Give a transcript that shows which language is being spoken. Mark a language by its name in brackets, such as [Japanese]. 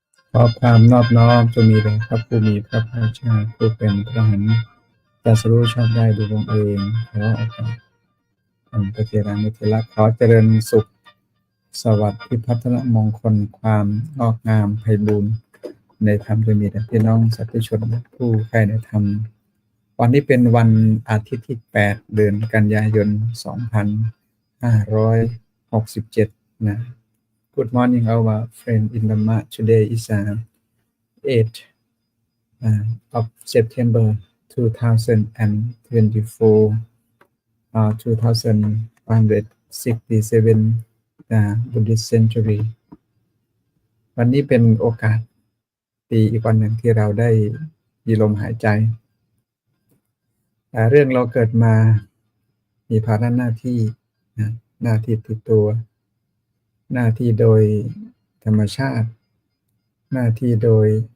[Thai] ขอความนอบน้อมจงมีแด่พระผู้มีพระภาคเจ้าผู้เป็นพระหันตรัสรู้ชอบได้โดยพระองค์เองขออาการอันประเจริญมิตรละขอเจริญสุขสวัสดิ์พิพัฒนมงคลความงอกงามไพบูลย์ในธรรมจงมีแด่พี่น้องสัตว์ชนผู้ใคร่ในธรรมวันนี้เป็นวันอาทิตย์ที่8เดือนกันยายน2567นะ [English] Good morning, our friend in the Dhamma. Today is 8th of September 2024, 2567 Buddhist century. [Thai] วันนี้เป็นโอกาสดีอีกวันหนึ่งที่เราได้มีลมหายใจเรื่องเราเกิดมามีภาระหน้าที่หน้าที่ติดตัวหน้าที่โดยธรรมชาติหน้าที่โดย